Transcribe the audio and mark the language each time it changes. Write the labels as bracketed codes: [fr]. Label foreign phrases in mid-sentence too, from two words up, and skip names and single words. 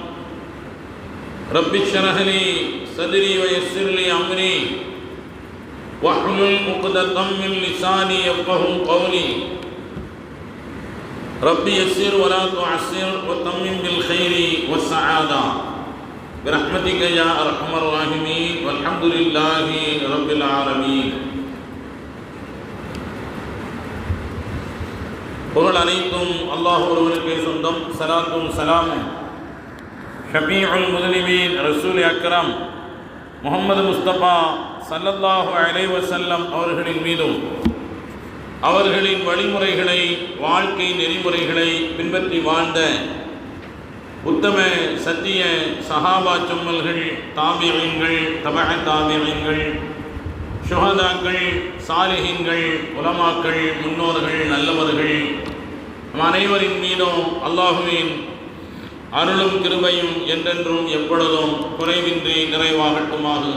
[ar] رب اشرح لي صدري ويسر لي امري واحلل عقدة من لساني يفقهوا قولي. رب يسر ولا تعسر وتمم بالخير والسعادة برحمتك يا ارحم الراحمين والحمد لله رب العالمين. [ta] புகழ் அனைத்தும் அல்லாஹ் ஒருவனுக்கே சொந்தம். ஸலாத்தும் ஸலாமும் [ar] شفيع المسلمين رسول أكرم [ta] முஹம்மது முஸ்தபா [ar] صلى الله عليه [ta] வஸல்லம் அவர்களின் மீதும் அவர்களின் வழிமுறைகளை வாழ்க்கை நெறிமுறைகளை பின்பற்றி வாழ்ந்த உத்தம சத்திய சஹாபா சும்மல்கள் தாபிஈன்கள் தபஅ தாபிஈன்கள் ஷுஹதாக்கள் சாலிஹீன்கள் உலமாக்கள் முன்னோர்கள் நல்லவர்கள் நம் அனைவரின் மீதும் அல்லாஹுவின் அருளும் கிருபையும் என்றென்றும் எப்பொழுதும் குறைவின்றி நிறைவாகட்டுமாக.